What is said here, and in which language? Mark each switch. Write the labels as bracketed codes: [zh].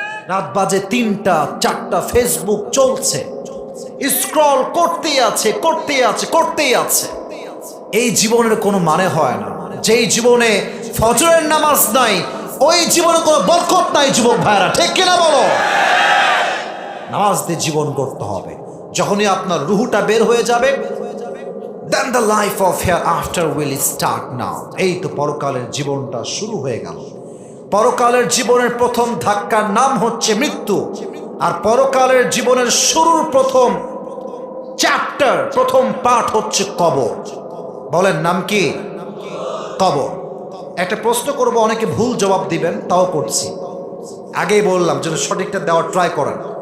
[bn] রাত বাজে 3টা 4টা, ফেসবুক চলছে, স্ক্রল করতেই আছে, করতেই আছে, করতেই আছে। এই জীবনের কোনো মানে হয় না। যেই জীবনে ফজরের নামাজ নাই ওই জীবনে কোনো বরকত নাই। যুবক ভাইরা ঠিক কিনা বলো? নামাজ দিয়ে জীবন করতে হবে। যখনই আপনার রুহুটা বের হয়ে যাবে, [en] then the life of hereafter will start now. [bn] এই তো পরকালের জীবনটা শুরু হয়ে গেল। পরকালের জীবনের প্রথম ধাক্কার নাম হচ্ছে মৃত্যু। আর পরকালের জীবনের শুরুর প্রথম চ্যাপ্টার, প্রথম পার্ট হচ্ছে কবর। বলেন নাম কি? কবর। একটা প্রশ্ন করব, অনেকে ভুল জবাব দিবেন, তাও করছি। আগেই বললাম যেন সঠিকটা দেওয়ার ট্রাই করেন।